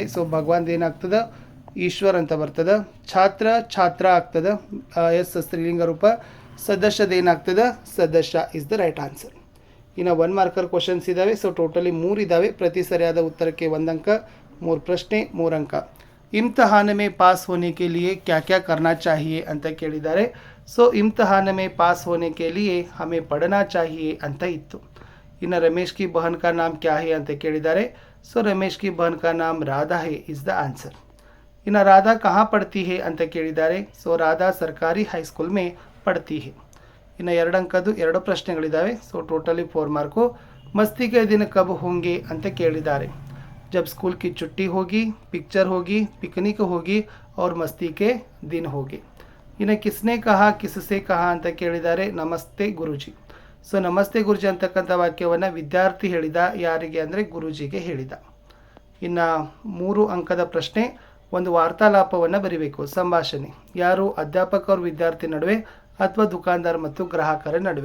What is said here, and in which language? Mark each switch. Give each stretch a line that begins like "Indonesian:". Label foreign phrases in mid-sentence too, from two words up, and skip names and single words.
Kannada: ಸೊ ಭಗವಾನ್ ಏನಾಗ್ತದೆ ಈಶ್ವರ್ ಅಂತ ಬರ್ತದೆ. ಛಾತ್ರ ಛಾತ್ರ ಆಗ್ತದೆ, ಎಸ್ ಸ್ತ್ರೀಲಿಂಗ ರೂಪ. ಸದಸ್ಯದ ಏನಾಗ್ತದೆ ಸದಸ್ಯ
English: is the right answer.
Kannada: ಇನ್ನು 1
English: marker questions
Kannada: ಇದ್ದಾವೆ. ಸೊ ಟೋಟಲಿ 3 ಇದ್ದಾವೆ. ಪ್ರತಿ ಸರಿಯಾದ ಉತ್ತರಕ್ಕೆ 1 ಅಂಕ, 3 ಪ್ರಶ್ನೆ 3 ಅಂಕ.
Hindi: इम्तिहान में पास होने के लिए क्या क्या करना चाहिए
Kannada: ಅಂತ ಕೇಳಿದ್ದಾರೆ.
Hindi: ಸೊ इम्तिहान में पास होने के लिए हमें पढ़ना चाहिए
Kannada: ಅಂತ ಇತ್ತು.
Hindi: ಇನ್ನು रमेश की बहन का नाम क्या है
Kannada: ಅಂತ ಕೇಳಿದ್ದಾರೆ.
Hindi: ಸೊ रमेश की बहन का नाम राधा है
English: is the answer.
Hindi: ಇನ್ನು राधा कहाँ पढ़ती है
Kannada: ಅಂತ ಕೇಳಿದ್ದಾರೆ.
Hindi: ಸೊ राधा सरकारी हाईस्कूल में पढ़ती है.
Kannada: ಇನ್ನು 2 ಅಂಕದ್ದು 2 ಪ್ರಶ್ನೆಗಳಿದ್ದಾವೆ. ಸೊ ಟೋಟಲಿ 4 ಮಾರ್ಕು.
Hindi: मस्ती के दिन कब होंगे
Kannada: ಅಂತ ಕೇಳಿದ್ದಾರೆ.
Hindi: जब स्कूल की छुट्टी होगी, पिक्चर होगी, पिकनिक होगी और मस्ती के दिन होगी. इन्हें किसने कहा, किससे कहा
Kannada: ಅಂತ ಕೇಳಿದ್ದಾರೆ. ನಮಸ್ತೆ ಗುರುಜಿ. ಸೊ ನಮಸ್ತೆ ಗುರುಜಿ ಅಂತಕ್ಕಂಥ ವಾಕ್ಯವನ್ನು ವಿದ್ಯಾರ್ಥಿ ಹೇಳಿದ. ಯಾರಿಗೆ ಅಂದರೆ ಗುರುಜಿಗೆ ಹೇಳಿದ. ಇನ್ನು 3 ಅಂಕದ ಪ್ರಶ್ನೆ, ಒಂದು ವಾರ್ತಾಲಾಪವನ್ನು ಬರೀಬೇಕು. ಸಂಭಾಷಣೆ ಯಾರು ಅಧ್ಯಾಪಕ ಅವ್ರ ವಿದ್ಯಾರ್ಥಿ ನಡುವೆ ಅಥವಾ ದುಕಾನ್ದಾರ್ ಮತ್ತು ಗ್ರಾಹಕರ ನಡುವೆ.